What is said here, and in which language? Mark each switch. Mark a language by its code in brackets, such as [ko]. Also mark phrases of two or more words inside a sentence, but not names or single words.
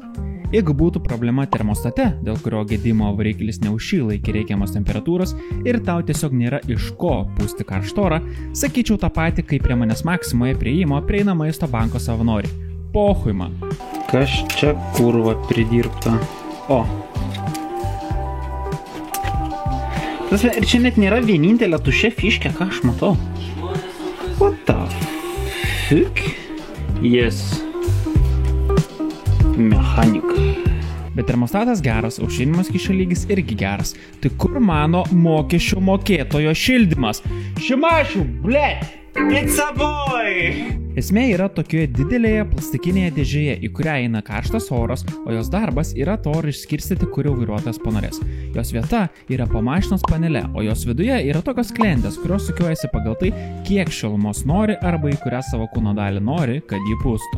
[lt] Jeigu būtų problema termostate, dėl kurio gedimo variklis neužšyla iki reikiamos temperatūros ir tau tiesiog nėra iš ko pūsti karštą orą, sakyčiau tą patį, kaip prie manęs Maksimoje prieimo prieina maisto banko savanoriai. Pohui man. Kas čia kurva pridirbta? O. Ir čia net nėra vienintelė tuščia fiškė, ką aš matau. [en] What the fuck? Yes. [lt] Mechanika. Bet termostatas geras, aušinimas kišio lygis irgi geras. Tai kur mano mokesčių mokėtojo šildymas? Šimašių, blet! [en] It's a boy! [lt] Esmė yra tokioje didelėje plastikinėje dėžėje, į kurią eina karštas oras, o jos darbas yra to orą išskirstyti, kurio vairuotojas panorės. Jos vieta yra po mašinos panele, o jos viduje yra tokios sklendės, kurios sukiuojasi pagal tai, kiek šilumos nori arba į kurią savo kūno dalį nori, kad jį pūstų.